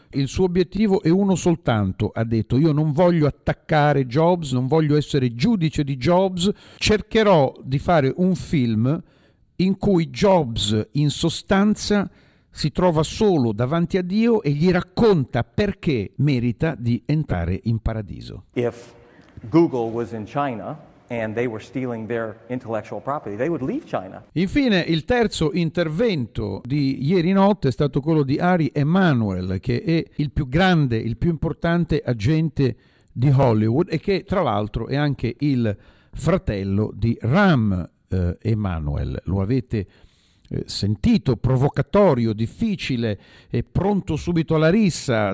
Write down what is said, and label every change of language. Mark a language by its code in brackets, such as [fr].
[it] Il suo obiettivo è uno soltanto, ha detto: io non voglio attaccare Jobs, non voglio essere giudice di Jobs, cercherò di fare un film in cui Jobs in sostanza si trova solo davanti a Dio e gli racconta perché merita di entrare in paradiso. [en] If Google was in China and they were stealing their intellectual property, they would leave China. [it] Infine, il terzo intervento di ieri notte è stato quello di Ari Emanuel, che è il più grande, il più importante agente di Hollywood e che tra l'altro è anche il fratello di Rahm Emanuel. Lo avete sentito, provocatorio, difficile e pronto subito alla rissa.